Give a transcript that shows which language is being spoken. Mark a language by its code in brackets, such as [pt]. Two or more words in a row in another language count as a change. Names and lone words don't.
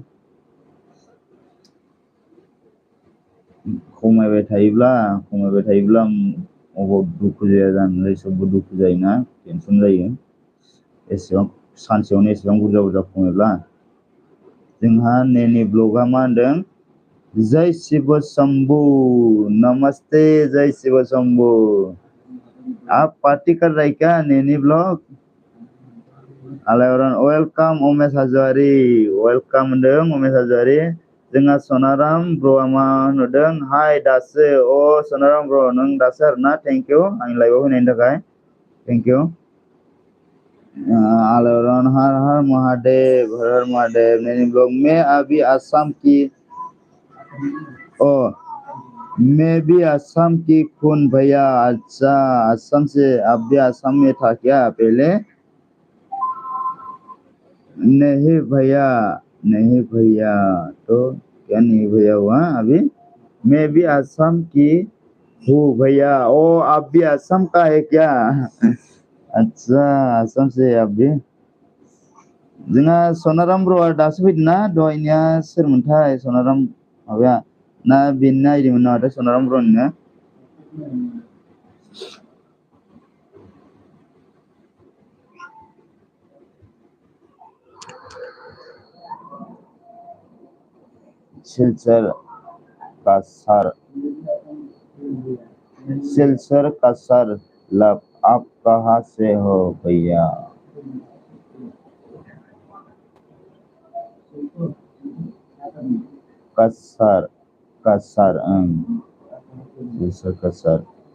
[brx] खमायबाय थायोब्ला अबाव दुखु जाया जानोलै, सबबो दुखु जायोना, टेनसन जायो। एसेबां सानसेयावनो एसेबां बुरजा खमायब्ला। जोंहा नैनि ब्लगआ मा होनदों, [hi] जय शिव शंभु, नमस्ते जय शिव शंभु। आप पार्टी कर रहे क्या नैनी ब्लॉग? [brx] आलायअरन वेलकाम उमेश हाजवारी, वेलकाम होनदों उमेश हाजवारी। जोंहा सनाराम ब्र'आ मा होनदों, हाय दासो, सनाराम ब्र' नों दासो आरोना, [en] thank you [brx] आंनि लाइभआव फैनायनि थाखाय, [en] thank you. [hi] आलायअरन हर हर महादेव, हर हर महादेव। नैनी ब्लॉग मैं अभी आसाम की, मैं भी आसाम की खून भैया। अच्छा, आसाम से, आप भी आसाम में था क्या पहले? नहीं भैया, नहीं भैया, तो क्या नहीं भैया हुआ अभी? मैं भी आसाम की हूँ भैया। आप भी आसाम का है क्या? अच्छा, आसाम से आप भी। [brx] जोंहा सनाराम ब्र'आ दासो फैदोंना, दहायनिया सोरमोनथाय सनाराम माबाया, ना बेनो नायदोंमोन नामाथाय सनाराम ब्र'निनो। [hi] सिलचर कासर लव, आप कहाँ से हो भैया? कासर सिलचर कासर।